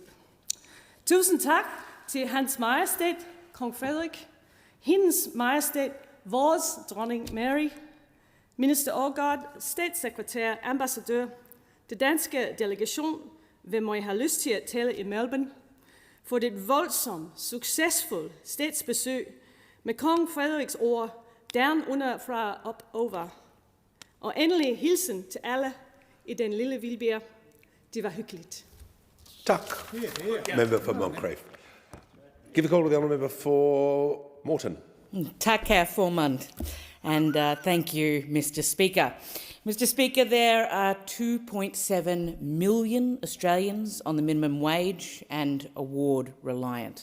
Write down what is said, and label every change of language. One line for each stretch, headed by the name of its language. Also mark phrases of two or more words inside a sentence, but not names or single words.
Danish: Tusind tak til Hans Majestæt, Kong Frederik, Hendes Majestæt, vores dronning Mary, minister Aagaard, statssekretær, ambassadør, det danske delegation, hvem må jeg have lyst til at tale i Melbourne, for det voldsomt, succesfuldt statsbesøg med kong Frederiks ord,
English: down under
Danish: fra
English: up over.
Danish: Og endelig hilsen til alle i den lille Vildbjerg. Det var hyggeligt. Tak.
English: Member for Moncrieff. Give a call to the honourable member for Moreton.
Danish: Tak, Herr Formand,
English: and thank you, Mr. Speaker. Mr. Speaker, there are 2.7 million Australians on the minimum wage and award reliant.